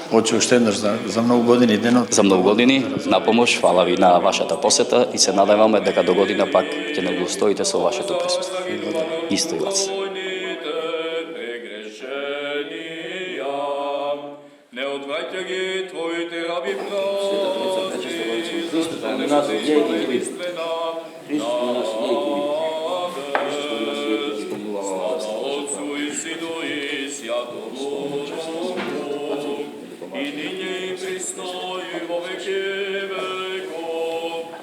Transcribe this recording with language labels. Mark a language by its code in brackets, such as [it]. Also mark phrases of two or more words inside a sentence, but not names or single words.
[mk] Очи уште еднаш за многу години денот. За многу години на помош, фала ви на вашата посета и се надеваме дека до година пак ќе не удостоите со вашето присуство. Исто и вас. Не одвраќа ги твоите раби [cu] Отцу и Сину и Святому Духу, и ниње и присно и во веки веков.